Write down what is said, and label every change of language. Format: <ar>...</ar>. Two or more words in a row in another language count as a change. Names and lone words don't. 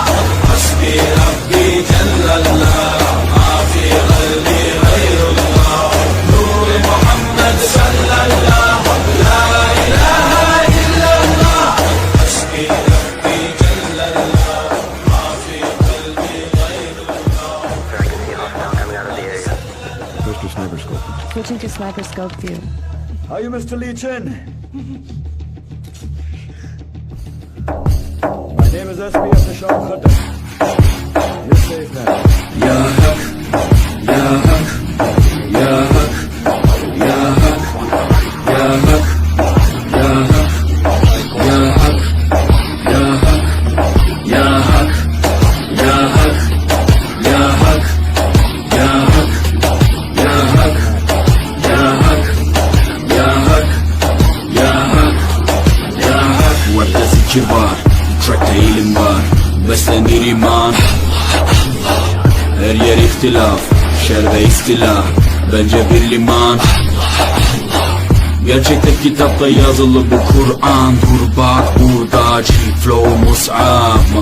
<ar>حسبي ربي جل الله ما في قلبي غير الله. نور محمد صلى الله لا إله إلا الله. حسبي ربي جل الله ما في قلبي غير الله.</ar> <en>Switch to sniper scope. Switching to sniper scope view. Are you Mr. Lee Chen? My name is SPF Nishad Khattar. You're safe now.</en> <ar>يا حق، يا حق، يا حق، يا حق، يا حق، يا حق، يا حق، يا حق، يا حق، يا حق، يا حق، يا حق، يا حق، يا حق، يا حق، يا حق، يا حق.</ar> <tr>Rapte zikir var, trackte ilim var, beslenir iman. Her yer ihtilaf, şer ve istila. Bence bir liman. Gerçekte kitapta yazılı bu Kur'an. Dur bak burada flow mus'ab.</tr>